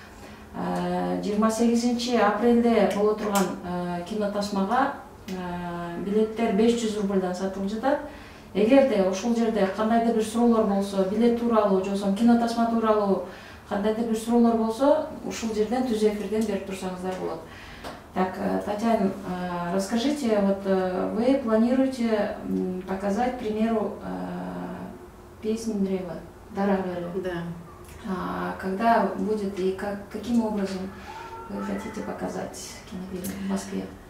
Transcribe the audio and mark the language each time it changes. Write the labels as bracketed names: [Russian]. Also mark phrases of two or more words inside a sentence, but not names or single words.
[Kyrgyz] 28 апрелде боло турган кинотасмага билеттер 500 рубльдан сатылып жатат. Эгерде ушул жерде кандайдыр бир суроолор болсо, билет тууралуу, жоксо кинотасма тууралуу кандайдыр бир суроолор болсо, ушул жерден Түз эфирден берип турсаңыздар болот. [Russian] Так, Татьяна, расскажите, вот вы планируете показать, к примеру, песню Древа, Дара кыры. Да. Когда будет и каким образом вы хотите показать кинофильм в Москве?